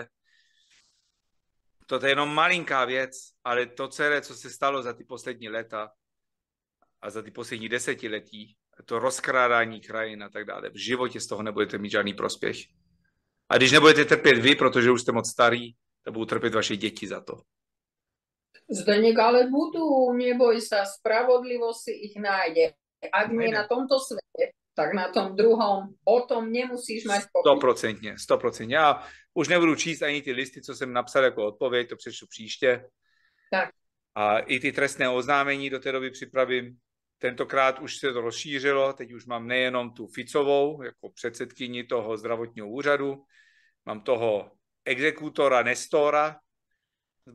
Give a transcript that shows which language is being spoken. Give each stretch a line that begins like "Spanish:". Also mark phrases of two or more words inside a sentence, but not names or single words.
Czech: Toto je jenom malinká věc, ale to celé, co se stalo za ty poslední léta a za ty poslední desetiletí, to rozkrádání krajin a tak dále, v životě z toho nebudete mít žádný prospěch. A když nebudete trpět vy, protože už jste moc starý, tak budou trpět vaše děti za to.
Slovak: Zdeněk, ale budú, neboj sa, spravodlivosť si ich nájde. Ak nie na tomto svete, tak na tom druhom, o tom nemusíš mať pochyb. 100%.
Czech: Já už nebudu číst ani ty listy, co jsem napsal jako odpověď, to přečtu příště. Tak. A i ty trestné oznámení do té doby připravím. Tentokrát už se to rozšířilo, teď už mám nejenom tu Ficovou, jako předsedkyni toho zdravotního úřadu, mám toho exekutora Nestora z